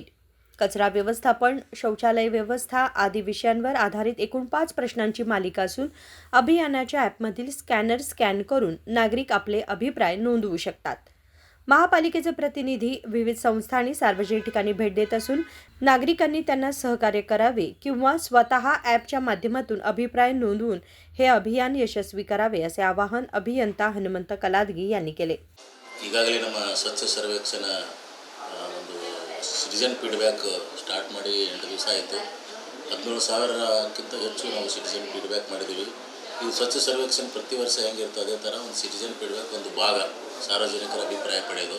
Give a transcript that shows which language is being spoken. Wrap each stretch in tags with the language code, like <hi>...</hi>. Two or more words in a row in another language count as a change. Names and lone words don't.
<mr>कचरा व्यवस्थापन, शौचालय व्यवस्था आदी विषयांवर आधारित एकूण 5 प्रश्नांची मालिका असून अभियानाच्या ॲपमधील स्कॅनर स्कॅन करून नागरिक आपले अभिप्राय नोंदवू शकतात। महापालिकेचे प्रतिनिधी विविध संस्था आणि सार्वजनिक ठिकाणी भेट देत असून नागरिकांनी त्यांना सहकार्य करावे किंवा स्वतः ॲपच्या माध्यमातून अभिप्राय नोंदवून हे अभियान यशस्वी करावे असे आवाहन अभियंता हनुमंत कलादगी यांनी केले।</mr> <kn>ಈಗಾಗಲೇ ನಮ್ಮ ಸ್ವಚ್ಛ ಸರ್ವೇಕ್ಷಣ ಒಂದು</kn> <en>citizen feedback start</en> <kn>ಮಾಡಿ 8 ದಿವಸ ಆಯಿತು। 17,000ಕ್ಕಿಂತ ಹೆಚ್ಚು ನಾವು</kn> <en>citizen feedback</en> <kn>ಮಾಡಿದ್ದೀವಿ। ಈ ಸ್ವಚ್ಛ ಸರ್ವೇಕ್ಷಣ ಪ್ರತಿ ವರ್ಷ ಹೆಂಗಿರುತ್ತೆ ಅದೇ ಥರ ಒಂದು</kn> <en>citizen feedback</en> <kn>ಒಂದು ಭಾಗ ಸಾರ್ವಜನಿಕರ ಅಭಿಪ್ರಾಯ ಪಡೆಯೋದು।</kn>